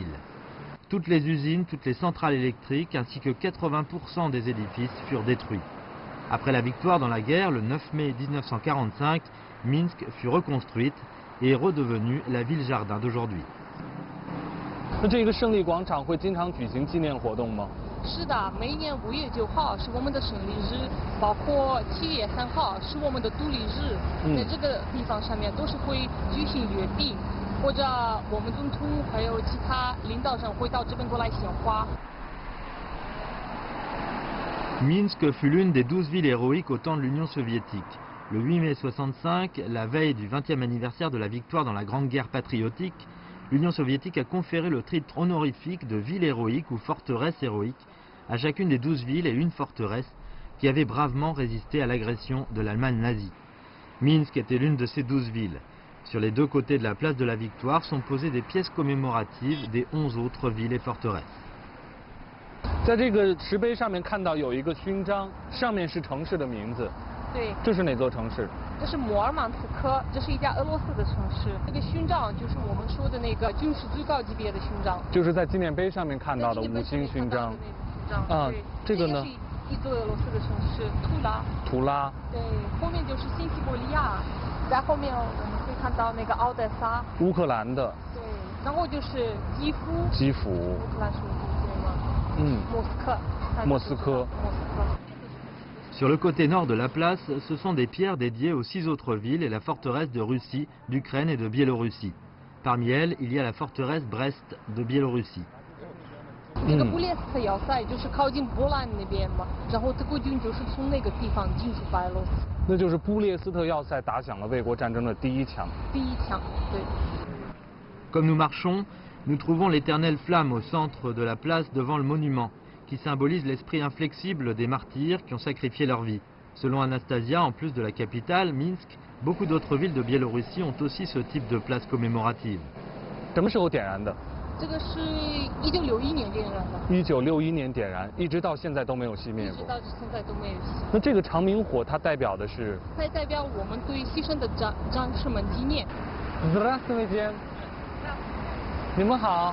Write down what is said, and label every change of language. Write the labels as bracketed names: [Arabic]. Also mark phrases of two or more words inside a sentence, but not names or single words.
[French] Toutes les usines, toutes les centrales électriques, ainsi que 80% des édifices furent détruits. Après la victoire dans la guerre, le 9 mai 1945, Minsk fut reconstruite et est redevenue la ville-jardin d'aujourd'hui. [Chinese] 那这个胜利广场会经常举行纪念活动吗？是的，每年5月9号是我们的胜利日，包括7月3号是我们的独立日，在这个地方上面都是会举行阅兵，或者我们总统还有其他领导人会到这边过来献花。 [French] Minsk fut l'une des 12 villes héroïques au temps de l'Union soviétique. Le 8 mai 65, la veille du 20e anniversaire de la victoire dans la Grande Guerre patriotique, l'Union soviétique a conféré le titre honorifique de ville héroïque ou forteresse héroïque à chacune des 12 villes et une forteresse qui avaient bravement résisté à l'agression de l'Allemagne nazie. Minsk était l'une de ces 12 villes. Sur les deux côtés de la place de la Victoire sont posées des pièces commémoratives des 11 autres villes et forteresses. [Chinese] 在这个石碑上面看到有一个勋章，上面是城市的名字。对，这是哪座城市？这是摩尔曼斯克，这是一家俄罗斯的城市。这个勋章就是我们说的那个军事最高级别的勋章，就是在纪念碑上面看到的5星勋章。啊，这个呢？一座俄罗斯的城市图拉。图拉。对，后面就是新西伯利亚，在后面我们可以看到那个奥德萨。乌克兰的。对，然后就是基辅。基辅。乌克兰首都对吗？莫斯科。莫斯科。 [French] Sur le côté nord de la place, ce sont des pierres dédiées aux 6 autres villes et la forteresse de Russie, d'Ukraine et de Biélorussie. Parmi elles, il y a la forteresse Brest de Biélorussie. [Chinese] 这个布列斯特要塞就是靠近波兰那边嘛，然后德国军就是从那个地方进入白俄罗斯。那就是布列斯特要塞打响了卫国战争的第一枪。第一枪，对。 [French] Comme nous marchons, nous trouvons l'éternelle flamme au centre de la place devant le monument, qui symbolise l'esprit inflexible des martyrs qui ont sacrifié leur vie. Selon Anastasia, en plus de la capitale, Minsk, beaucoup d'autres villes de Biélorussie ont aussi ce type de place commémorative. [Chinese] 什么时候点燃的？这个是1961年点燃的。 1961年点燃，一直到现在都没有熄灭过。一直到现在都没有熄。那这个长明火它代表的是？它代表我们对牺牲的战士们纪念。 Здравствуйте。你们好。